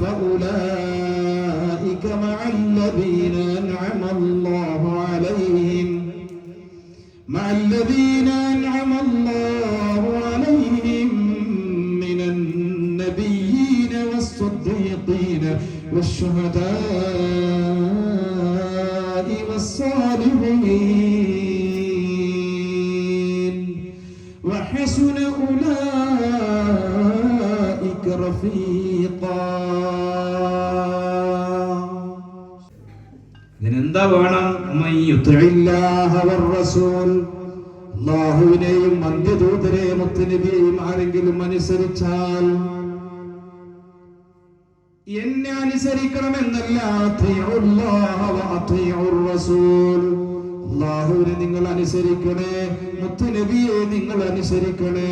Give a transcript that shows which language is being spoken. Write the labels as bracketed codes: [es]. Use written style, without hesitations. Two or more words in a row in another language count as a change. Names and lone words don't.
[ar] فأولئك مع الذين أنعم الله عليهم من النبيين والصديقين والشهداء والصالحين وحسن أولئك رفيقا. [ml] ഇതിനെന്താ വേണം? അല്ലാഹുവിനെയും അന്ത്യദൂതരെയും മുത്തുനബിയെയും ആരെങ്കിലും അനുസരിച്ചാൽ, എന്നെ അനുസരിക്കണമെന്നല്ല, അല്ലാഹുവിനെ നിങ്ങൾ അനുസരിക്കണേ, മുത്തുനബിയെ നിങ്ങൾ അനുസരിക്കണേ.